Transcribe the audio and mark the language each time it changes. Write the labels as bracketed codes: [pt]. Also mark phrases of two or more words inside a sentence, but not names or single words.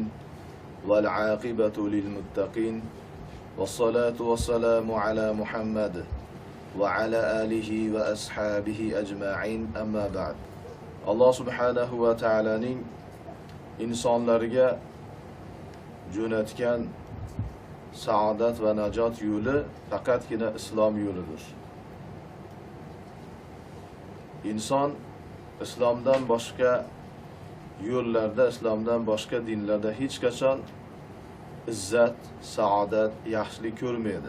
[ar] والعاقبة للمتقين. والصلاة والسلام على محمد وعلى آله وأصحابه أجمعين. أما بعد. الله سبحانه وتعالى [uz] insonlarga jo'natgan saodat va najot yo'li faqatgina islom yo'lidir. İnson islomdan boshqa yo'llarda, islomdan boshqa dinlarda hech qachon izzat, saodat, yaxshilik ko'rmaydi.